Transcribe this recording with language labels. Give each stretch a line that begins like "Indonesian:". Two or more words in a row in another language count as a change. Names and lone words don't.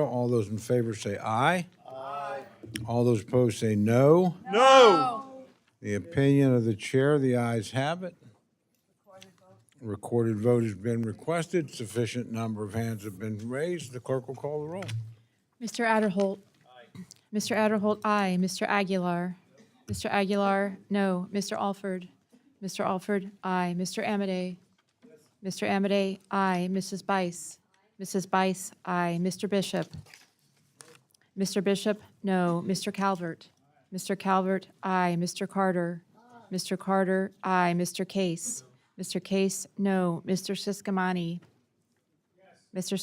English: All those in favor say aye. Aye. All those opposed say no. No. The opinion of the chair, the ayes have it. Recorded vote has been requested. Sufficient number of hands have been raised. The clerk will call the roll. Mr. Adderholt. Aye. Mr. Adderholt, aye. Mr. Aguilar. Mr. Aguilar, no. Mr. Alford. Mr. Alford, aye. Mr. Amedee. Mr. Amedee, aye. Mrs. Bice. Mrs. Bice, aye. Mr. Bishop. Mr. Bishop, no. Mr. Calvert. Mr. Calvert, aye. Mr. Carter. Mr. Carter, aye. Mr. Case. Mr. Case, no. Mr. Siscomani. Mr.